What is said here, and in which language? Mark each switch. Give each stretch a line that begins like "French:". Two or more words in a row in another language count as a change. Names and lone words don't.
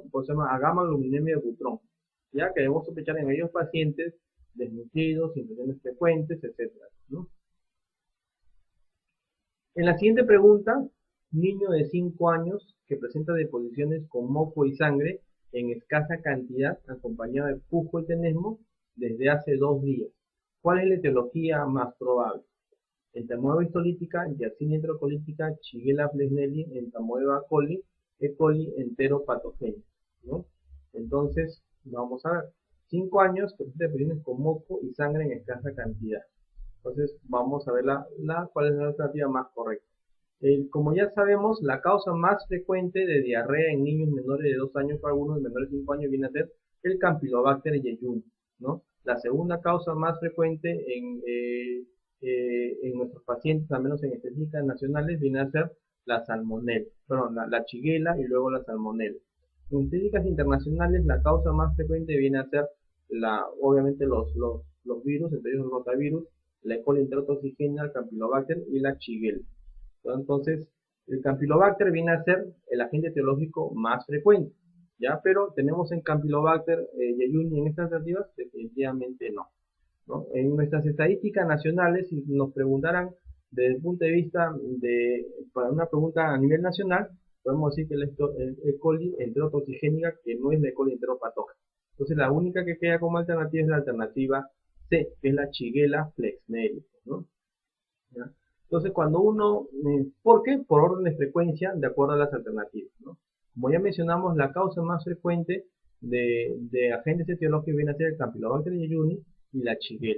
Spanish: Por eso se llama agamaglobulinemia de Butrón, ya que debemos sospechar en aquellos pacientes desnutridos, infecciones frecuentes, etcétera, ¿no? En la siguiente pregunta, niño de 5 años que presenta deposiciones con moco y sangre en escasa cantidad acompañado de pujo y tenesmo desde hace 2 días. ¿Cuál es la etiología más probable? Entamoeba histolítica, Yersinia enterocolítica, Shigella flexneri, Entamoeba coli, E. coli enteropatogénica, ¿no? Entonces, vamos a ver. 5 años que presenta deposiciones con moco y sangre en escasa cantidad. Entonces, vamos a ver cuál es la alternativa más correcta. Como ya sabemos, la causa más frecuente de diarrea en niños menores de 2 años para algunos menores de 5 años viene a ser el Campylobacter jejuni, ¿no? La segunda causa más frecuente en nuestros pacientes, al menos en estadísticas nacionales, viene a ser la salmonella, perdón, la Shigella y luego la salmonella. En estadísticas internacionales, la causa más frecuente viene a ser obviamente los virus, entre ellos el rotavirus, la E. coli enterotoxigena, el Campylobacter y la Shigella. Entonces, el Campylobacter viene a ser el agente etiológico más frecuente, ¿ya? Pero tenemos en Campylobacter jejuni en estas alternativas, definitivamente no, ¿no? En nuestras estadísticas nacionales, si nos preguntaran desde el punto de vista para una pregunta a nivel nacional, podemos decir que el E. coli enterotoxigénica, que no es la E. coli enteropatógena. Entonces, la única que queda como alternativa es la alternativa C, que es la Shigella flexneri, ¿no? ¿Ya? Entonces, cuando ¿por qué? Por orden de frecuencia, de acuerdo a las alternativas, ¿no? Como ya mencionamos, la causa más frecuente de agentes etiológicos viene a ser el Campylobacter jejuni y la Shigella.